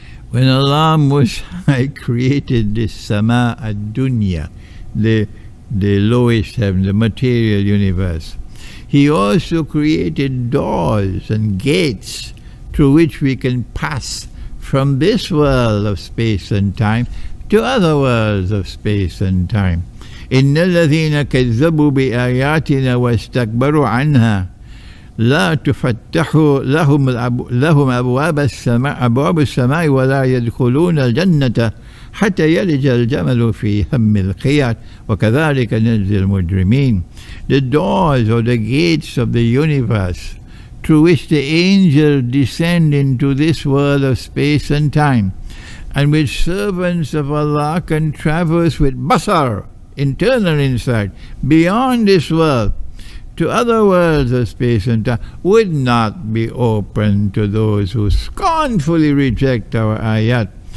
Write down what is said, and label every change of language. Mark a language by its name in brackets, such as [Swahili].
[English] When Allah Most High created this Sama ad-Dunya, the lowest heaven, the material universe, He also created doors and gates through which we can pass from this world of space and time to other worlds of space and time. [Arabic] إِنَّ الَّذِينَ كَذَّبُوا بِآيَاتِنَا وَاسْتَكْبَرُوا عَنْهَا لا تفتح لهم أبواب السماء ولا يدخلون الجنة حتى يلج الجمل في هم الخياط وكذلك نجزي المجرمين. [English] The doors or the gates of the universe through which the angels descend into this world of space and time, and which servants of Allah can traverse with basar, internal insight, beyond this world to other worlds of space and time, would not be open to those who scornfully reject our ayat.